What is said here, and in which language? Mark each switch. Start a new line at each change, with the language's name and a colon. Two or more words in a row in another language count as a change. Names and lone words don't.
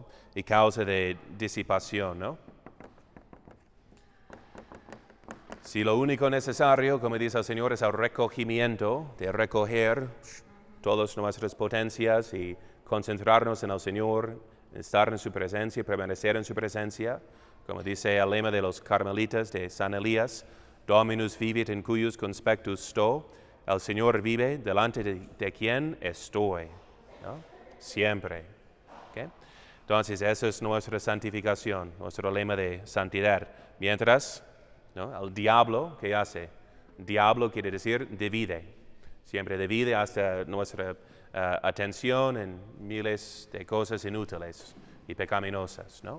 Spanish: Y causa de disipación, ¿no? Si lo único necesario, como dice el Señor, es el recogimiento, de recoger todas nuestras potencias y concentrarnos en el Señor, estar en su presencia, permanecer en su presencia, como dice el lema de los carmelitas de San Elías,
Latin: Dominus vivit in cuius conspectus sto,
Spanish: el Señor vive delante de quien estoy, ¿no? Siempre. ¿Okay? Entonces, eso es nuestra santificación, nuestro lema de santidad. Mientras, ¿no? El diablo, ¿qué hace? Diablo quiere decir divide. Siempre divide hasta nuestra atención en miles de cosas inútiles y pecaminosas, ¿no?